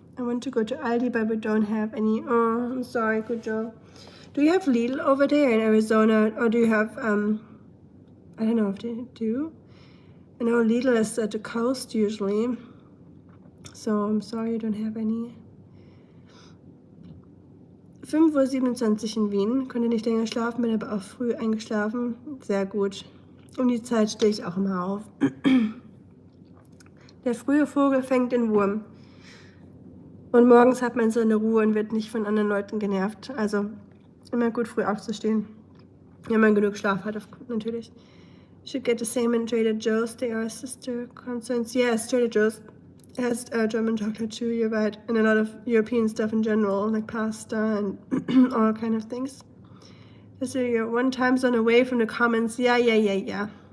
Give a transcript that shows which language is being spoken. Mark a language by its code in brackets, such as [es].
[en] I want to go to Aldi, but we don't have any. Oh, I'm sorry, Kujo. Do you have Lidl over there in Arizona? Or do you have, I don't know if they do. I know Lidl is at the coast usually. So I'm sorry you don't have any. [de] 5:27 Uhr in Wien. Konnte nicht länger schlafen, bin aber auch früh eingeschlafen. Sehr gut. Um die Zeit stehe ich auch immer auf. Der frühe Vogel fängt den Wurm. Und morgens hat man so eine Ruhe und wird nicht von anderen Leuten genervt. Also immer gut früh aufzustehen. Wenn man genug Schlaf hat, natürlich. [en] Should get the same in Trader Joe's. They are sister concerns. Yes, Trader Joe's has German chocolate too, you're right. And a lot of European stuff in general, like pasta and all kind of things. So you're one time zone away from the comments. Yeah.